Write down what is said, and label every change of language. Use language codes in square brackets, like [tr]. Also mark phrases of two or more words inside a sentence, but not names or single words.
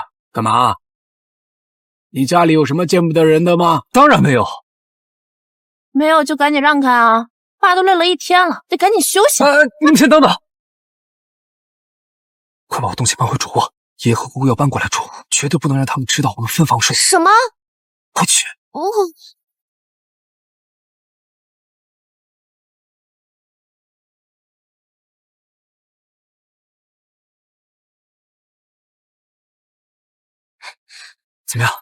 [zh] 幹嘛？你家裡有什麼見不得人的嗎？當然沒有。沒有就趕緊讓開啊！爸都累了一天了，得趕緊休息。你們先等等，快把我東西搬回主臥。爺爺和姑姑要搬過來住，絕對不能讓他們知道我們分房睡。什麼？快去！怎麼樣？